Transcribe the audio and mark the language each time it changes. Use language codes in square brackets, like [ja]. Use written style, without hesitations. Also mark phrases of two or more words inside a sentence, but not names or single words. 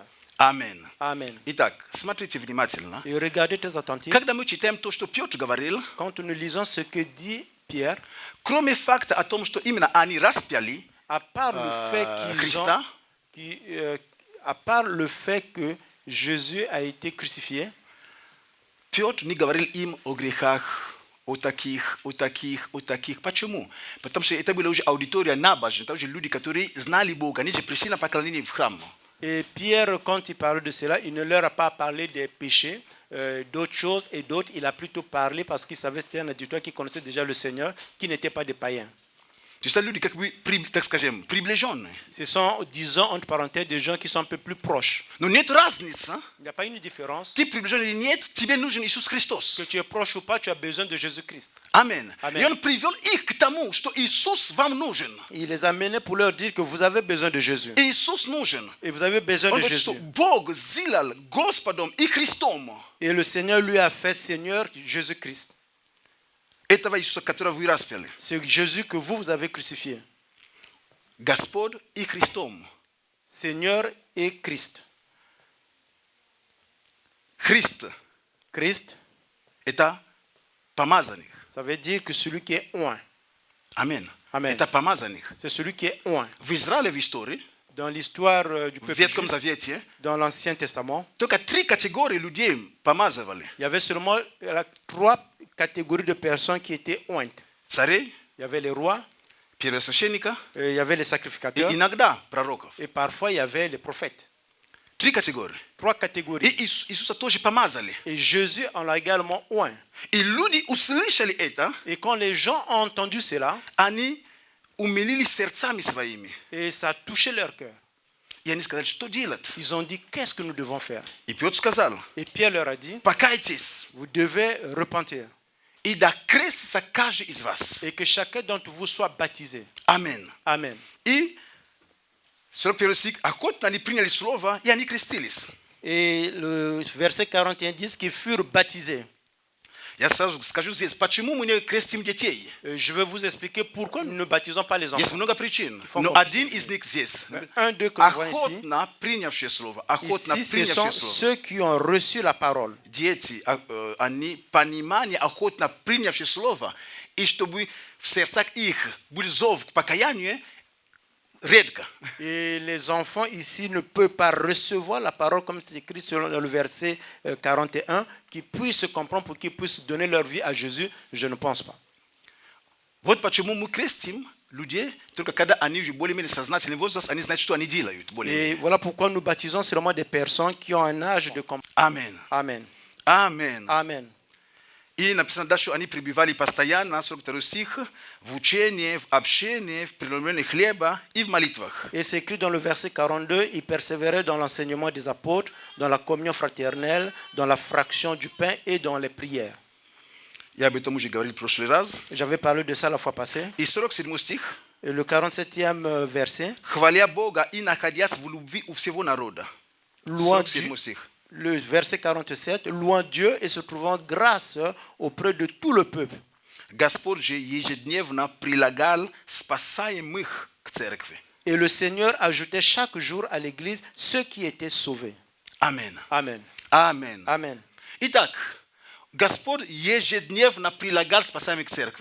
[ru] Амен. [fr] Amen. [ru] Итак, смотрите внимательно. [fr] Et regardez très attentif, [ru] Когда мы читаем то, что Петр говорил, [fr] quand nous lisons ce que dit Pierre, [ru] кроме факта о том, что именно они распяли [fr] à part le fait [ru] Христа, [fr] à part le fait que Jésus a été crucifié, [ru] Петр не говорил им о грехах, о таких. Почему? Потому что это была уже аудитория набожная, это уже люди, которые знали Бога, они же пришли на поклонение в храм. [fr] et Pierre, quand il parle de cela, il ne leur a pas parlé des péchés, d'autres choses et d'autres. Il a plutôt parlé parce qu'il savait que c'était un auditoire qui connaissait déjà le Seigneur, qui n'était pas des païens. [ru] То есть люди, как бы, так скажем, приближенные. [fr] Ce sont, disons, entre parenthèses, des gens qui sont un peu plus proches. [ru] Но нет разницы. [fr] Il n'y a pas une différence. [ru] Ты приближенный или нет, тебе нужен Иисус Христос. [fr] Que tu es proche ou pas, tu as besoin de Jésus-Christ. [ru] Амен. [fr] Amen. [ru] И он привел их к тому, что Иисус вам нужен. [fr] Il les a menés pour leur dire que vous avez besoin de Jésus. [ru] Иисус нужен. [fr] Et vous avez besoin [ru] Он [fr] de [ru] говорит, что [fr] Jésus. [ru] Бог сделал Господом и Христом [fr] Et le Seigneur lui a fait Seigneur Jésus-Christ. [ru] этого Иисуса, которого вы распяли. [fr] C'est Jésus que vous avez crucifié. [ru] Господь и Христом. [fr] Seigneur et Christ. [ru] Христ [fr] Christ, – [ru] это помазанник. [fr] ça veut dire que celui qui est oint. [ru] Амен. [fr] Amen. [ru] Это помазанник. [fr] C'est celui qui est oint. [ru] В Израиле в истории, [fr] Dans l'histoire du [ru] в [fr] peuple [ru] Ветхом [fr] juif, [ru] Завете, [fr] dans l'Ancien Testament, [ru] только 3 категории людей помазывали. [fr] il y avait seulement 3 catégories de personnes qui étaient ointes. [ru] Царей, [fr] Il y avait les rois, [ru] первосвященника [fr] il y avait les [ru] и [fr] sacrificateurs, [ru] иногда пророков. [fr] et parfois il y avait les prophètes. [ru] 3 категории. [fr] 3 [ru] И [fr] catégories. [ru] Иисуса тоже помазали. [fr] Et Jésus en l'a également oint. [ru] И люди услышали это, [fr] Et quand les gens ont entendu cela, [ru] они умилились сердцами своими. [fr] et ça a touché leur cœur, [ru] И они сказали, что делать? [fr] ils ont dit, qu'est-ce que nous devons faire? [ru] И Петр сказал, [fr] Et Pierre leur a dit, [ru] покайтесь, [fr] vous devez repentir [ru] и да крестится каждый из вас. [fr] et que chacun d'entre vous soit baptisé. [ru] Амен. [fr] Amen. [ru] И 41 стих, охотно они приняли слово, и они крестились. [fr] Et le verset 41 dit qu'ils furent baptisés. [ru] Я сразу скажу здесь, почему мы не крестим детей? [fr] Je vais vous expliquer pourquoi nous ne baptisons pas les [ru] Есть [fr] enfants. [ru] много причин, [fr] faut [ru] но [fr] comprendre. [ru] один из них здесь. [fr] Un d'eux que nous voyons ici, [ru] Охотно принявшие слово, охотно [fr] ici, ce [ru] принявшие [fr] sont [ru] слово. [fr] ceux qui ont reçu la parole. [ru] Дети, они понимание, охотно принявшие слово, и чтобы в сердцах их был зов к покаянию, редко. [fr] Et les enfants ici ne peuvent pas recevoir la parole comme c'est écrit dans le verset 41, qu'ils puissent se comprendre pour qu'ils puissent donner leur vie à Jésus. Je ne pense pas. [ru] Вот почему мы крестим людей, только когда они уже более-менее сознательный возраст, они знают, что они делают. [fr] Et [ru] Более-менее. [fr] voilà pourquoi nous baptisons seulement des personnes qui ont un âge de comprendre. [ru] Амен. [fr] Amen. [ru] Амен. [fr] Amen. [ru] И написано дальше, что они пребывали постоянно, 42 стих, в учении, в общении, в преломлении хлеба и в молитвах. [fr] Et c'est écrit dans le verset 42, ils persévéraient dans l'enseignement des apôtres, dans la communion fraternelle, dans la fraction du pain et dans les prières. [ru] Я об этом уже говорил в прошлый раз. [fr] J'avais parlé de ça la fois passée. [ru] И 47 стих. [fr] Et le 47e verset, [ru] Хваля Бога и находясь в любви у всего народа. [fr] louant [ru] 47 [fr] Dieu, [ru] стих. [fr] le verset 47, louant Dieu et se trouvant grâce auprès de tout le peuple. [ru] Господь же ежедневно прилагал спасаемых к церкви. [fr] Et le Seigneur ajoutait chaque jour à l'église ceux qui étaient sauvés. Amen. Amen. Amen. Amen. [ru] Итак, Господь ежедневно прилагал спасаемых к церкви.